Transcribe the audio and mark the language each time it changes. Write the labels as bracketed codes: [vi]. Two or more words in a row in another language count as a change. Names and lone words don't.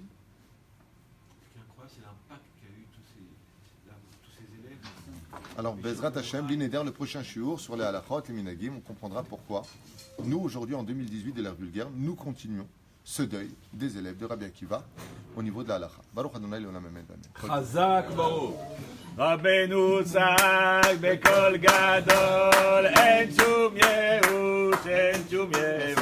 [fr] Ce qui est incroyable, c'est l'impact qu'a eu tous ces élèves. Alors, [he] בעזרת השם, [fr] l'Ineder, le prochain shiur sur les halachot, les minagim, on comprendra pourquoi nous, aujourd'hui, en 2018 de l'ère vulgaire, nous continuons ce deuil des élèves de Rabbi Akiva au niveau de la halacha. [he] ברוך אדוני לעולם אמן. חזק ברוך. רבנו צעק בקול גדול, אין שום ייאוש, אין שום ייאוש.